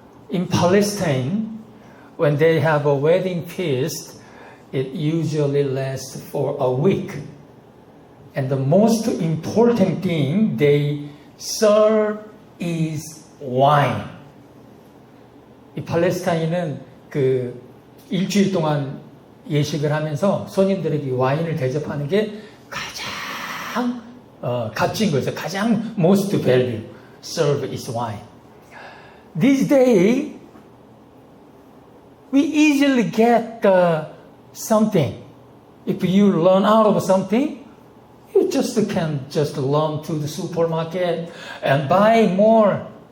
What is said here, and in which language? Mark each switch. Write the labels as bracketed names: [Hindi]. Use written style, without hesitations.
[English] In Palestine, when they have a wedding feast, it usually lasts for a week. And the most important thing they serve is wine. [Korean] 이 팔레스타인은 그 일주일 동안 예식을 하면서 손님들에게 와인을 대접하는 게 가장 값진 거죠. 가장 [English] most value serve is wine. These days, we easily get something. If you run out of something, you can run to the supermarket and buy more.